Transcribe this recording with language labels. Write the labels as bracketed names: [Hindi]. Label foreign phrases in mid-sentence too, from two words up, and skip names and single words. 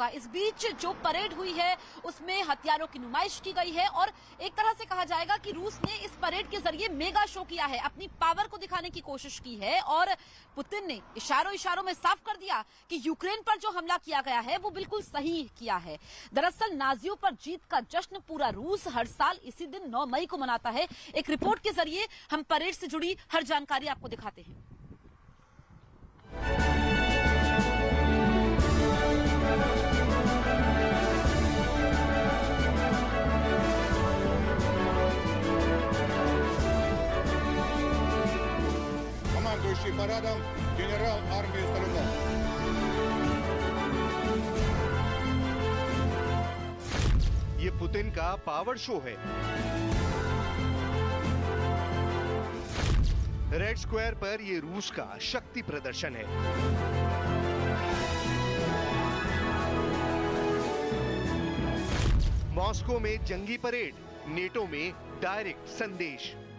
[Hindi] इस बीच जो परेड हुई है उसमें हथियारों की नुमाइश की गई है और एक तरह से कहा जाएगा कि रूस ने इस परेड के जरिए [English] mega show [Hindi] किया है, अपनी पावर को दिखाने की कोशिश की है और पुतिन ने इशारों में साफ कर दिया कि यूक्रेन पर जो हमला किया गया है वो बिल्कुल सही किया है। दरअसल नाजियों पर जीत का जश्न पूरा रूस हर साल इसी दिन 9 मई को मनाता है। एक रिपोर्ट के जरिए हम परेड से जुड़ी हर जानकारी आपको दिखाते हैं। [Russian] Командующий парадом генерал армии Сталинов. [Hindi] ये पुतिन का [English] power show [Hindi] है। रेड स्क्वायर पर ये रूस का शक्ति प्रदर्शन है। मॉस्को में जंगी परेड, नेटो में डायरेक्ट संदेश।